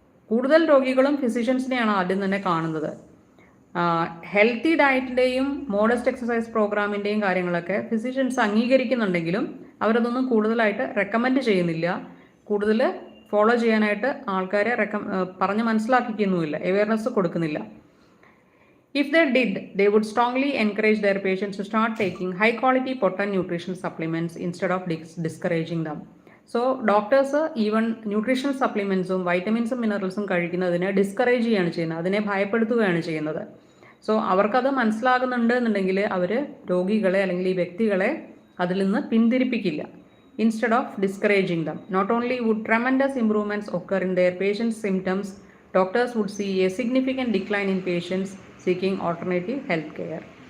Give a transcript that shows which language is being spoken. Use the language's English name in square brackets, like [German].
[Malayalam] കൂടുതൽ രോഗികളും ഫിസിഷ്യൻസിനെയാണ് ആദ്യം തന്നെ കാണുന്നത്. ഹെൽത്തി ഡയറ്റിൻ്റെയും മോഡസ്റ്റ് എക്സസൈസ് പ്രോഗ്രാമിൻ്റെയും കാര്യങ്ങളൊക്കെ ഫിസിഷ്യൻസ് അംഗീകരിക്കുന്നുണ്ടെങ്കിലും അവരതൊന്നും കൂടുതലായിട്ട് റെക്കമെൻഡ് ചെയ്യുന്നില്ല, കൂടുതൽ ഫോളോ ചെയ്യാനായിട്ട് ആൾക്കാരെ പറഞ്ഞ് മനസ്സിലാക്കിക്കുന്നുമില്ല, അവയർനെസ് കൊടുക്കുന്നില്ല. [English] If they did, they would strongly encourage their patients to start taking high-quality potent nutritional supplements instead of discouraging them. [Malayalam] So doctors even nutritional സപ്ലിമെൻറ്റ്സും വൈറ്റമിൻസും മിനറൽസും കഴിക്കുന്നതിനെ discourage ചെയ്യുകയാണ് ചെയ്യുന്നത്, അതിനെ ഭയപ്പെടുത്തുകയാണ് ചെയ്യുന്നത്. സോ അവർക്കത് മനസ്സിലാകുന്നുണ്ട് എന്നുണ്ടെങ്കിൽ അവർ രോഗികളെ അല്ലെങ്കിൽ ഈ വ്യക്തികളെ അതിൽ നിന്ന് പിന്തിരിപ്പിക്കില്ല. [English] Instead of discouraging them, not only would tremendous improvements occur in their patients symptoms, doctors would see a significant decline in patients seeking alternative health care.